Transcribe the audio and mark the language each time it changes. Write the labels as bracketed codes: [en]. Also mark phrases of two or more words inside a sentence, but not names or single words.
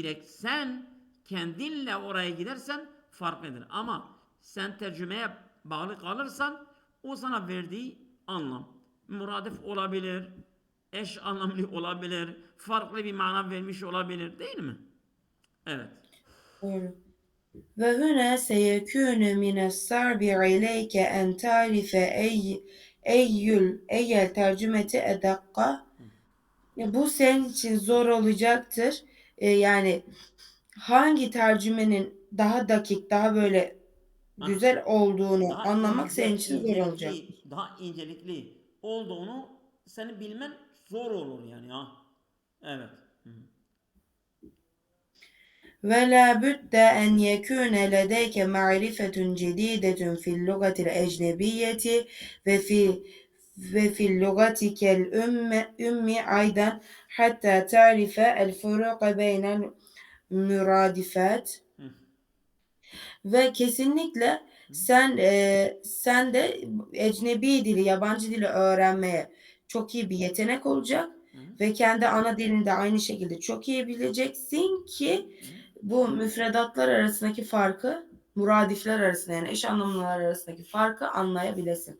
[tr] diyerek sen kendinle oraya gidersen farklıdır. Ama sen tercümeye bağlı kalırsan o sana verdiği anlam muradif olabilir, eş anlamlı olabilir, farklı bir mana vermiş olabilir, değil mi? Evet. Doğru. [ar] وهنا سيكون من الصعب عليك أن تعرف أي الترجمة أدق. [tr] Bu senin için zor olacaktır. Yani hangi tercümenin daha dakik, daha böyle Aha. güzel olduğunu anlamak senin için zor olacaktır. Daha incelikli olduğunu seni bilmen zor olur yani ha. Evet. Hı. [ar] ولا بد أن يكون لديك معرفة جديدة في اللغة الأجنبية وفي وفي لغتك الأم أيضا حتى تعرف الفروق بين المرادفات. Hı. [tr] Ve kesinlikle sen de ecnebi dili, yabancı dili öğrenmeye çok iyi bir yetenek olacak Hı. ve kendi ana dilini de aynı şekilde çok iyi bileceksin ki Hı. bu müfredatlar arasındaki farkı, muradifler arasında yani eş anlamlılar arasındaki farkı anlayabilesin.